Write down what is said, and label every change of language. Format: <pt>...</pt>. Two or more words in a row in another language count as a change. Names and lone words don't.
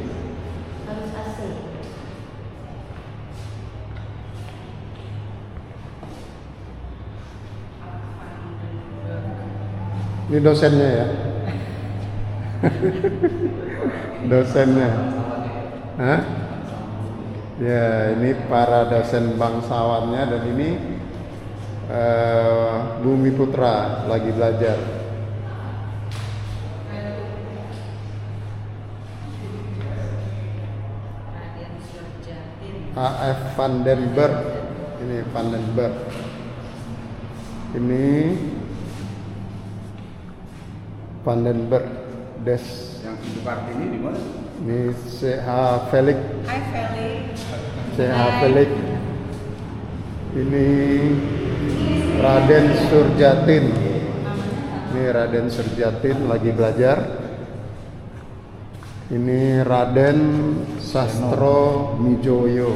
<id>Ini dosennya ya. Dosennya. Hah? Ya, ini para dosen bangsawannya dan ini Bumi Putra lagi belajar. A.F. Van den Berg. Ini Van den Berg. Ini Van den Berg Des. Yang di Kartini di mana? Ini C.H. Felix. Hai Feli. C.H. Felix. Ini Raden Surjatin. Ini Raden Surjatin lagi belajar. Ini Raden Sastro Mijoyo.</id>